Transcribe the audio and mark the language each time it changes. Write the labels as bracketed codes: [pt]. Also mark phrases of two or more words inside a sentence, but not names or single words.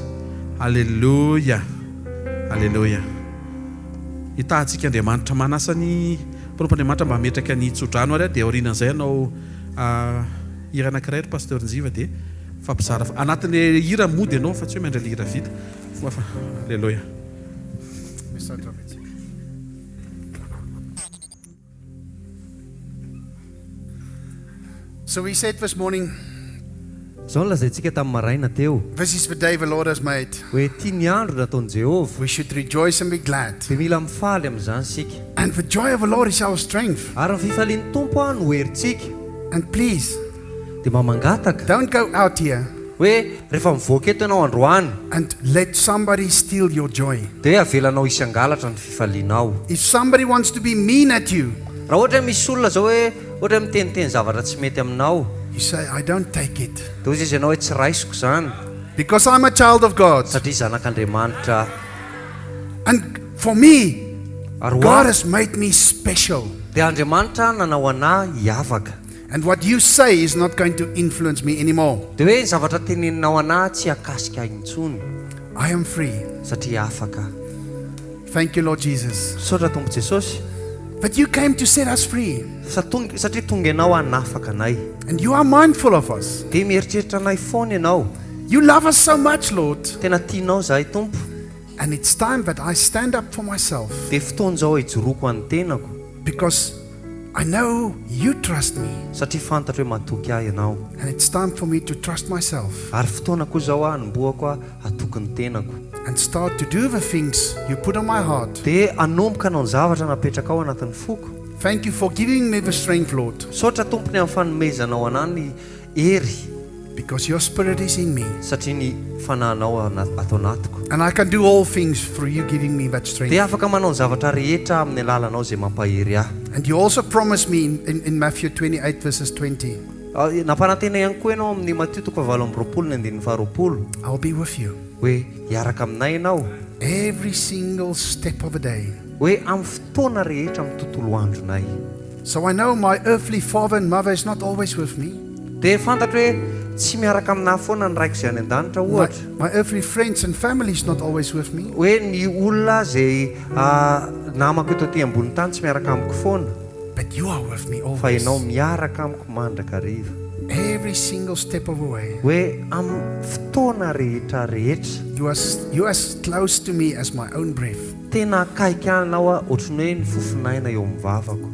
[mg] Alleluia. Alleluia. Hitahantsika Andriamanitra manasa ny mpanompon'Andriamanitra mba hametraka ny tsodrano ary dia aorianan'izay anao hira anankiray ry pasteur Njiva dia fampizara anatin'ny hira mody ianao fa tsy hoe miandry hira vita. Alleluia. [en] So we said this morning, [mg] Zao lazaintsika tamin'ny maraina teo [en] this is the day the Lord has made. [mg] hoe tia ny andro nataon'i Jehovah. [en] We should rejoice and be glad. [mg] Dia mila mifaly amin'izany sika. [en] And the joy of the Lord is our strength. [mg] Ary ny fifalian'ny Tompo no herintsika. [en] And please, [mg] Dia mamangataka [en] don't go out here [mg] hoe rehefa mivoaka eto ianao androany [en] and let somebody steal your joy. [mg] dia avelanao isy angalatra ny fifalianao. [en] If somebody wants to be mean at you, [mg] Raha ohatra misy olona zao hoe ohatra miteniteny zavatra tsy mety aminao, [en] you say, I don't take it. [mg] dia hozy izy ianao hoe tsy raisiko izany [en] Because I'm a child of God. [mg] satria zanak'Andriamanitra. [en] And for me, [mg] Ary [en] God [mg] ho [en] has made me special. [mg] dia Andriamanitra nanao anahy hiavaka. [en] And what you say is not going to influence me anymore. [mg] Dia hoe ny zavatra teneninao anahy tsy hakasika intsony [en] I am free. [mg] satria afaka. [en] Thank you, Lord Jesus. [mg] Saotra Tompo Jesosy [en] But you came to set us free. [mg] satria tonga ianao hanafaka anay. [en] And you are mindful of us. [mg] Dia mieritreritra anay foana ianao. [en] You love us so much, Lord. [mg] Tena tianao zahay Tompo. [en] And it's time that I stand up for myself. [mg] Dia fotoana zao hijoroako any tenako [en] Because I know you trust me. [mg] satria fantatra hoe matoky ahy ianao. [en] And it's time for me to trust myself. [mg] Ary fotoana koa zao hanomboako hatoky ny tenako. [en] And start to do the things you put on my heart. [mg] Dia hanomboka anao ny zavatra napetraka ao anatin'ny foko. [en] Thank you for giving me the strength, Lord. [mg] Saotra Tompony amin'ny fanomezanao anahy ny hery [en] Because your spirit is in me. [mg] satria ny fanahinao ato anatiko. [en] And I can do all things through you giving me that strength. [mg] Dia afaka manao ny zavatra rehetra amin'ny alalanao izay mampahery ahy. [en] And you also promised me in Matthew 28 verses 20, [mg] Nampanantena ihany koa ianao amin'ny Matthieu 8:20 [en] I'll be with you [mg] hoe hiaraka aminay ianao [en] every single step of the day. [mg] hoe amin'ny fotoana rehetra amin'ny tontolo andronay. [en] So I know my earthly father and mother is not always with me. [mg] dia fantatra hoe tsy miaraka aminahy foana ny raiko izay any an-danitra ohatra [en] My earthly friends and family is not always with me. [mg] hoe ny olona zay namako eto aty ambony tany tsy miaraka amiko foana [en] But you are with me [mg] fa [en] always. [mg] ianao miaraka amiko mandrakariva [en] Every single step of the way. [mg] hoe amin'ny fotoana rehetra rehetra [en] You are as close to me as my own breath. [mg] tena akaiky anao a ohatrany hoe ny fofinaina eo amin'ny vavako